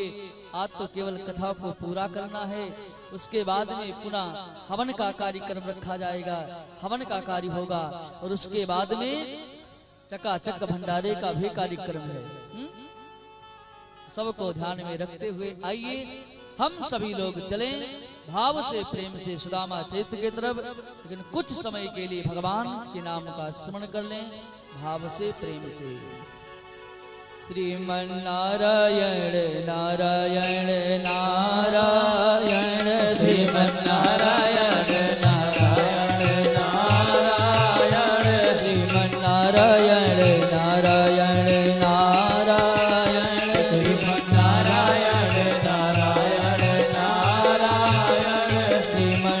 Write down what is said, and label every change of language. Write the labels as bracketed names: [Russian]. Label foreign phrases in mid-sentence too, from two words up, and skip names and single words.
[Hindi] आज तो केवल कथा को पूरा करना है। उसके बाद में पुनः हवन का कार्यक्रम रखा जाएगा, हवन का कार्य होगा, और उसके बाद में चकाचक भंडारे का भी कार्यक्रम है। सबको ध्यान में रखते हुए आइए हम सभी लोग चलें भाव से, प्रेम से सुदामा चरित्र की तरफ। लेकिन कुछ समय के लिए भगवान के नाम का स्मरण कर लें, भाव से, प्रेम से। श्रीमन नारायण नारायण नारायण, श्रीमन नारायण नारायण नारायण, श्रीमन नारायण नारायण नारायण, श्रीमन नारायण नारायण नारायण, श्रीमन